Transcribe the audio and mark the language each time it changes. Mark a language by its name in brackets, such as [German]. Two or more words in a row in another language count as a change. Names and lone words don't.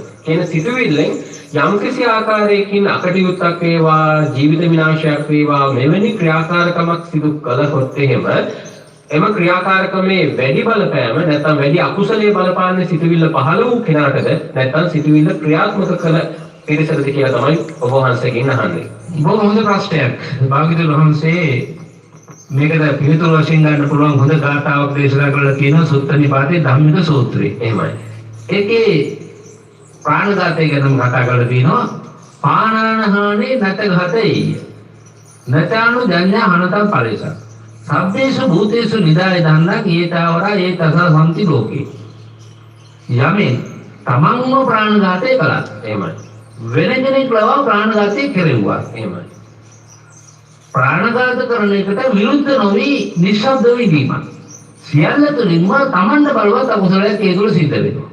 [Sinhala] කියන සිතුවිල්ලෙන් යම්කිසි ආකාරයකින් අකටයුත්තක් වේවා, ජීවිත විනාශයක් වේවා මෙවැනි ක්‍රියාකාරකමක් සිදු කළහොත් එහෙම එම ක්‍රියාකාරකමේ වැඩි බලපෑම නැත්නම් වැඩි අකුසලයේ බලපාන්නේ සිතුවිල්ල පහළ වූ කෙනාටද නැත්නම් සිතුවිල්ල ක්‍රියාත්මක කළ පිරිසටද කියලා තමයි ඔබ වහන්සේගෙන් අහන්නේ. බොහොම හොඳ ප්‍රශ්නයක්. භාග්‍යවතුන් වහන්සේ මේකට පිළිතුරු වශයෙන් ගන්න පුළුවන් හොඳ ගාථාවක් දේශනා කරලා තියෙනවා සුත්ත නිපාතේ ධම්මික සූත්‍රයේ. එහෙමයි. ඒකේ ප්‍රාණඝාතය ගැන කතා කරලා තියෙනවා. [Pali] පාණානහානේ නැතඝතේ. නචානු ජඤ්ඤා හනතං පරේස. සබ්බේසු භූතේසු නිදාය දන්නක් ඒතාවරා ඒතස සම්ති ලෝකේ. [Sinhala] යමෙන් තමන්ව ප්‍රාණඝාතය කළා. එහෙමයි. වෙන කෙනෙක් ලවා ප්‍රාණඝාතය කෙරෙව්වා. එහෙමයි. ප්‍රාණඝාත කරන එකට විරුද්ධ නොවි නිශ්ශබ්ද වීම. සියල්ල තුලින්ම තමන්ට බලවත් අකුසලයක් ඒ තුල සිද්ධ වෙනවා.